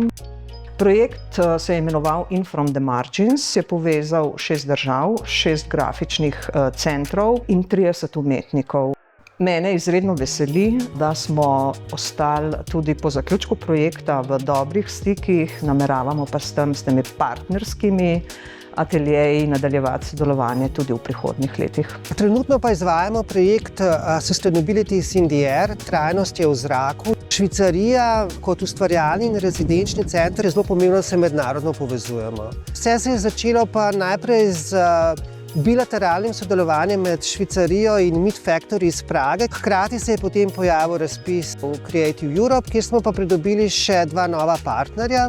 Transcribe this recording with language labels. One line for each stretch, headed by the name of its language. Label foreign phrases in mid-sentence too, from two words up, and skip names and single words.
Slovenian: Projekt se je imenoval In From The Margins, je povezal 6 držav, 6 grafičnih centrov in 30 umetnikov. Mene izredno veseli, da smo ostali tudi po zaključku projekta v dobrih stikih, nameravamo pa s temi partnerskimi ateljeji nadaljevati sodelovanje tudi v prihodnjih letih. Trenutno pa izvajamo projekt Sustainability is in the air, trajnost je v zraku. Švicarija kot ustvarjalni in rezidenčni center je zelo pomembno, da se mednarodno povezujemo. Vse se je začelo pa najprej z bilateralnim sodelovanjem med Švicarijo in Meat Factory iz Prage. Hkrati se je potem pojavil razpis v Creative Europe, kjer smo pa pridobili še 2 nova partnerja.